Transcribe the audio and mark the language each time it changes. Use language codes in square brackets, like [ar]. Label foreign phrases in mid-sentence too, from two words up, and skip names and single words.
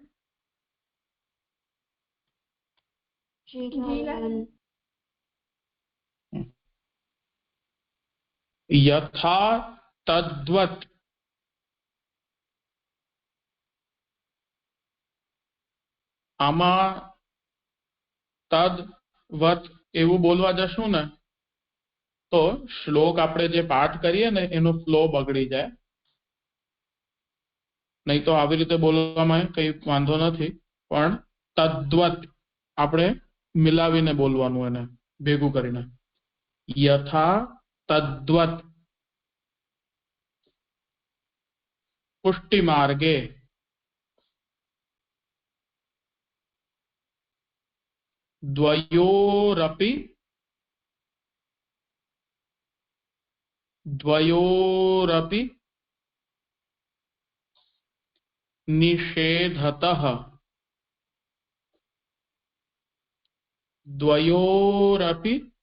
[sa] यथा तद्वत्। आमा तद्वत् [gu] એવું બોલવા જશું ને તો શ્લોક આપણે જે પાઠ કરીએ ને એનો ફ્લો બગડી જાય, નહીં તો આવી રીતે બોલવામાં કઈ વાંધો નથી, પણ તદ્વત આપણે મિલાવીને બોલવાનું, એને ભેગું કરીને [sa] यथा तद्वत् पुष्टि मार्गे द्वयोरपि निषेधतः द्वयोरपि